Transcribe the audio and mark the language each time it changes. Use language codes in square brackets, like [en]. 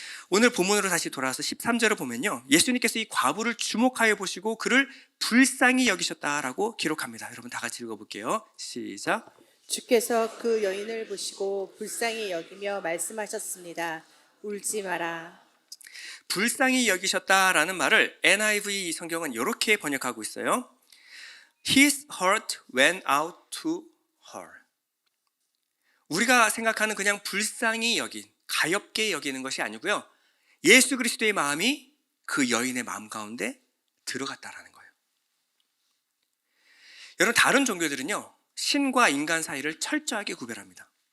[ko] 오늘 본문으로 다시 돌아와서 13절을 보면요, 예수님께서 이 과부를 주목하여 보시고 그를 불쌍히 여기셨다라고 기록합니다. 여러분 다 같이 읽어볼게요. 시작. 주께서 그 여인을 보시고 불쌍히 여기며 말씀하셨습니다. 울지 마라. 불쌍히 여기셨다라는 말을 NIV 성경은 이렇게 번역하고 있어요. [en] His heart went out to her. [ko] 우리가 생각하는 그냥 불쌍히 여긴, 가엾게 여기는 것이 아니고요, 예수 그리스도의 마음이 그 여인의 마음 가운데 들어갔다라는 거예요. 여러분, 다른 종교들은요, 신과 인간 사이를 철저하게 구별합니다.